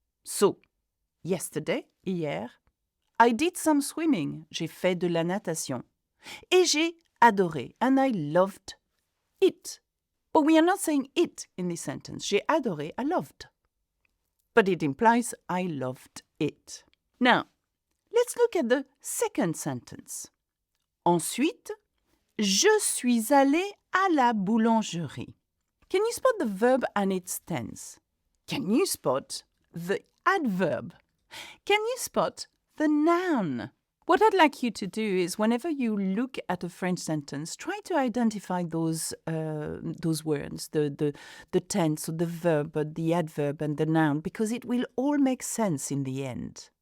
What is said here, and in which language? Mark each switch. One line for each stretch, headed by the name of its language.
English: So, yesterday, hier, I did some swimming,
French: j'ai fait de la natation. Et j'ai adoré,
English: and I loved it. But we are not saying it in this sentence.
French: J'ai adoré,
English: I loved. But it implies I loved it. Now, let's look at the second sentence.
French: Ensuite, je suis allé à la boulangerie.
English: Can you spot the verb and its tense? Can you spot the adverb? Can you spot the noun? What I'd like you to do is whenever you look at a French sentence, try to identify those words, the tense or the verb, the adverb and the noun, because it will all make sense in the end.